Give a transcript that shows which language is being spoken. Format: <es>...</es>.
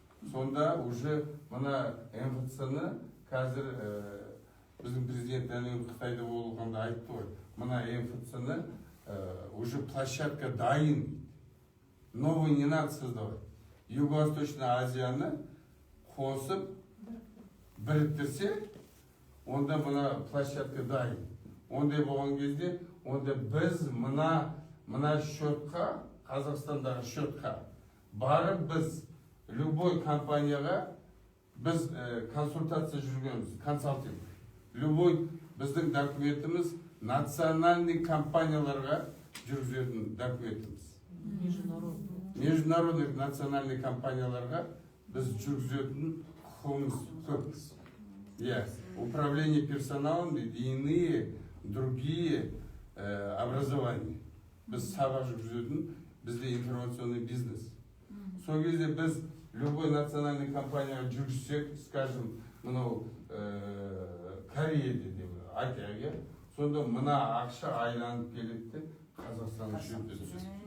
<kk>Сонда уже мына МФЦ-ны қазір біздің президент әлем Қытайда болғанда айтты ғой. Мына МФЦ-ны уже площадка дайын.</kk> <ru>Новый не надо создавать.</ru> <kk>Юго-Восточный Азияны қосып біріктірсе, онда мына площадка дайын. Ондай болған кезде, онда біз мына счетқа, Қазақстандағы счетқа барып біз любой компанияға біз консультация жүргенбіз, консалтинг.</kk> <ru>Любой</ru> <kk>біздің документіміз национальный компанияларға жүргізетін документіміз.</kk> <ru>Международный национальный</ru> <kk>компанияларға біз жүргізетін құқығымыз көп.</kk> <ru>Управление персоналом и иные другие образования.</ru> <kk>Біз сабақ жүргізетін бізде</kk> <ru>информационный бизнес.</ru> <kk>Сол кезде біз</kk> <ru>любой национальный</ru> <kk>компанияға жүргізсек,</kk> <ru>скажем,</ru> <kk>мынау Кореяде деп айтайық, сонда мына ақша айланып келеді, Қазақстанның шөпте түседі.</kk>